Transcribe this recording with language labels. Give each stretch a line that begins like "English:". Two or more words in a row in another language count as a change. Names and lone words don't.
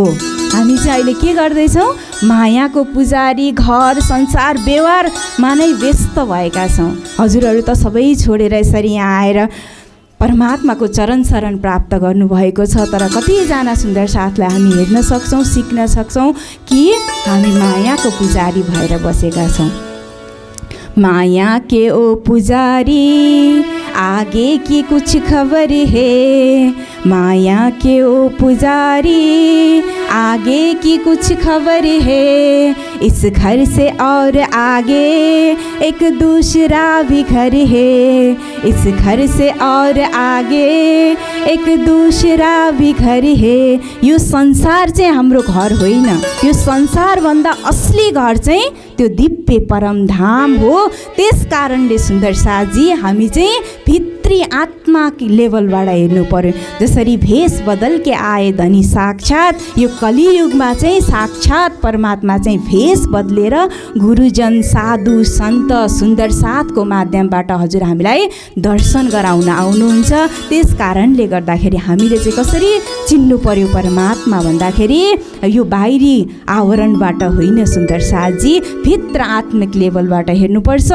Nepali: हामी चाहिँ अहिले के गर्दैछौँ? मायाको पुजारी, घर संसार व्यवहारमा नै व्यस्त भएका छौँ। हजुरहरू त सबै छोडेर यसरी यहाँ आएर परमात्माको चरण शरण प्राप्त गर्नुभएको छ। तर कतिजना सुन्दर साथलाई हामी हेर्न सक्छौँ, सिक्न सक्छौँ कि हामी मायाको पुजारी भएर बसेका छौँ।
Hindi: माया के ओ पुजारी आगे की कुछ खबर है, माया के ओ पुजारी आगे की कुछ खबर है, इस घर से और आगे एक दूसरा भी घर है, इस घर से और आगे एक दूसरा भी घर है।
Nepali: यो संसार चाहिँ हाम्रो घर होइन, यो संसारभन्दा असली घर चाहिँ त्यो दिव्य परमधाम हो। त्यस कारणले सुन्दर साथजी हामी चाहिँ भित्री आत्मा लेभलबाट हेर्नु पर्यो।
Hindi: जसरी भेष बदल के आए धनी साक्षात,
Nepali: यो कलियुगमा चाहिँ साक्षात परमात्मा चाहिँ भेष बदलेर गुरुजन साधु सन्त सुन्दर साथको माध्यमबाट हजुर हामीलाई दर्शन गराउन आउनुहुन्छ। त्यस कारणले गर्दाखेरि हामीले चाहिँ कसरी चिन्नु पर्यो परमात्मा भन्दाखेरि यो बाहिरी आवरणबाट होइन सुन्दर साथजी, भित्र आत्मिक लेभलबाट हेर्नुपर्छ।